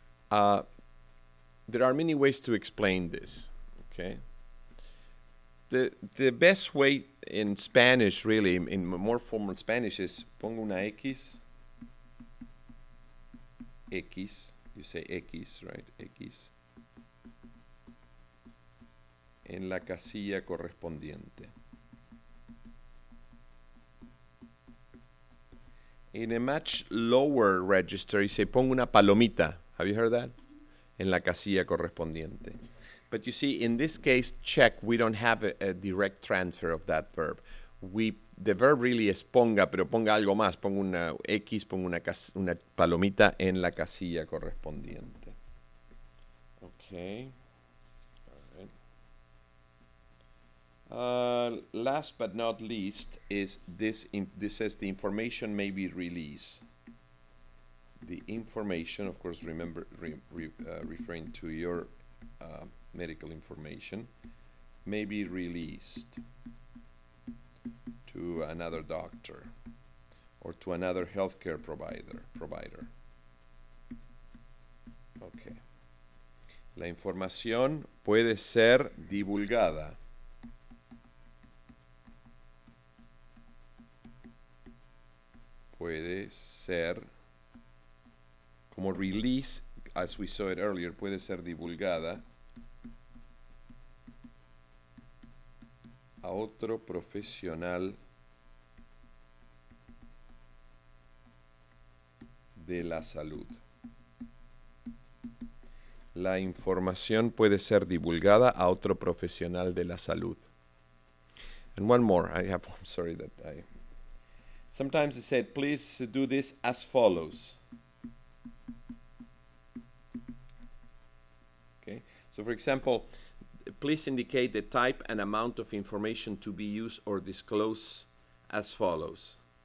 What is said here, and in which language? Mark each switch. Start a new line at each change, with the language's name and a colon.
English: There are many ways to explain this, okay? The best way in Spanish, really, in more formal Spanish, is
Spanish: pongo una X,
English: you say X, right?
Spanish: X, en la casilla correspondiente.
English: In a much lower register, you say
Spanish: pongo una palomita.
English: Have you heard that?
Spanish: En la casilla correspondiente.
English: But you see, in this case, check, we don't have a direct transfer of that verb. The verb really is
Spanish: ponga, pero ponga algo más. Ponga una X, ponga una palomita en la casilla correspondiente.
English: Okay. All right. Last but not least is this says the information may be released. The information, of course, remember referring to your medical information, may be released to another doctor or to another healthcare provider. Okay.
Spanish: La información puede ser divulgada. Puede ser, como release,
English: as we saw it earlier,
Spanish: puede ser divulgada a otro profesional de la salud. La información puede ser divulgada a otro profesional de la salud.
English: And one more, I'm sorry that sometimes it said, please do this as follows. Okay, so for example, please indicate the type and amount of information to be used or disclosed as follows.